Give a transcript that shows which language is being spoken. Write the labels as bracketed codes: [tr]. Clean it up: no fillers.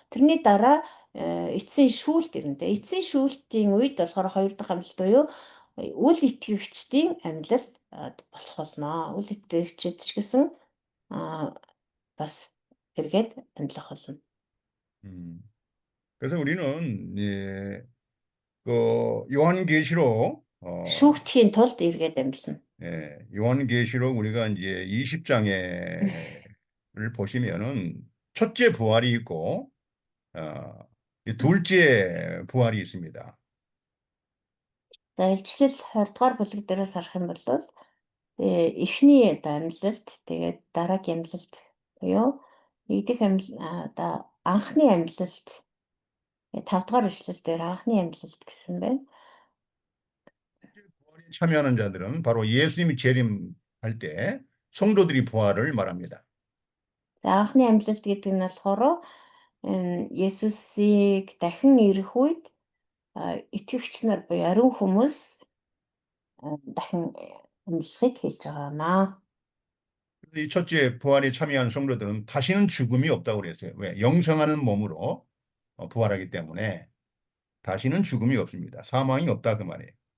[mn] Тэрний дараа эцсийн шүүлт ирнэ. Эцсийн шүүлтийн үед болохоор хоёр дахь амлалт буюу үл итгэгчдийн амлалт болох болно. Үл итгэгчид ч гэсэн бас эргээд амлах болно. [ko] 그래서 우리는 요한계시록 [mn] Шүүгдэхийн тулд эргээд амьдлана. [ko] 요한계시록 우리가 이제 20장에를 보시면은 첫째 부활이 있고 이 둘째 부활이 있습니다. [mn] За илчлэл 20 дугаар бүлэг дээрээс харах юм бол эхний одоо амьлалт тэгээд дараагийн амьлалт буюу нэгдүгээр одоо анхны амьлалт 5 дугаар ишлэл дээр анхны амьлалт гэсэн байна. [ko] 부활에 참여하는 자들은 바로 예수님이 재림할 때 성도들이 부활을 말합니다. [mn] За анхны амьлалт гэдэг нь болохоор Есүсийг дахин ирэх үед итгэгч нар буюу ариун хүмүүс дахин амьлахыг хэлж байгаамаа. [ko] 이 첫째 부활에 참여한 성도들은 다시는 죽음이 없다고 그랬어요. 왜? 영생하는 몸으로 부활하기 때문에 다시는 죽음이 없습니다. 사망이 없다 그 말이에요.